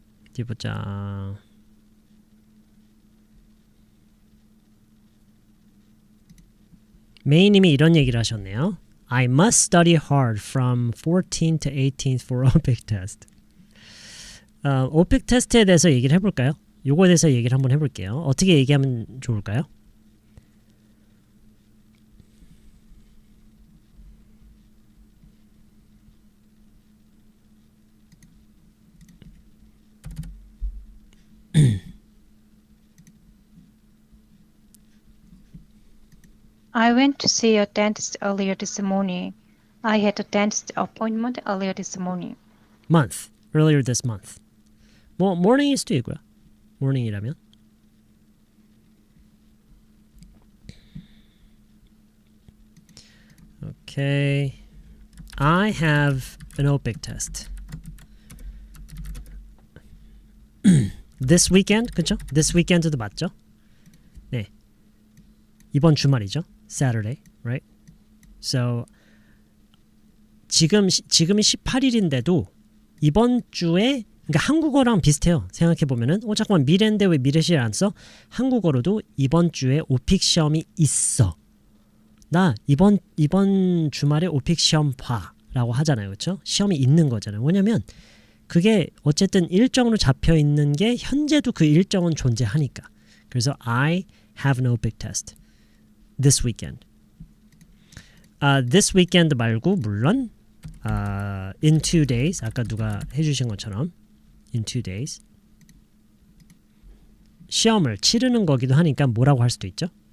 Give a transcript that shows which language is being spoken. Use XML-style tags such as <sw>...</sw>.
<ko>어디 보자. 메이님이 이런 얘기를 하셨네요.</ko> <en>I must study hard from 14th to 18th for OPIC test.</en> <ko>OPIC 테스트에 대해서 얘기를 해볼까요? 요거에 대해서 얘기를 한번 해볼게요. 어떻게 얘기하면 좋을까요?</ko> <en>I went to see a dentist earlier this morning. I had a dentist appointment earlier this morning. month. earlier this month.</en> <ko>뭐 morning일 수도 있고요. morning이라면.</ko> <en>Okay. I have an OPIC test. This weekend, 그쵸? This weekend도 맞죠?</en> <ko>네. 이번 주말이죠.</ko> <en>Saturday, right?</en> <ko>So 지금이 18일인데도 이번 주에 그러니까 한국어랑 비슷해요. 생각해 보면은 잠깐만 미래인데 왜 미래시를 안 써? 한국어로도 이번 주에 오픽 시험이 있어. 나 이번 주말에 오픽 시험 봐라고 하잖아요. 그렇죠? 시험이 있는 거잖아요. 왜냐면 그게 어쨌든 일정으로 잡혀 있는 게 현재도 그 일정은 존재하니까.</ko> <en>그래서 I have an OPIC test this weekend.</en> <ko>This weekend 말고 물론 in 2 days 아까 누가 해주신 것처럼 in 2 days 시험을 치르는 거기도 하니까 뭐라고 할 수도 있죠?</ko>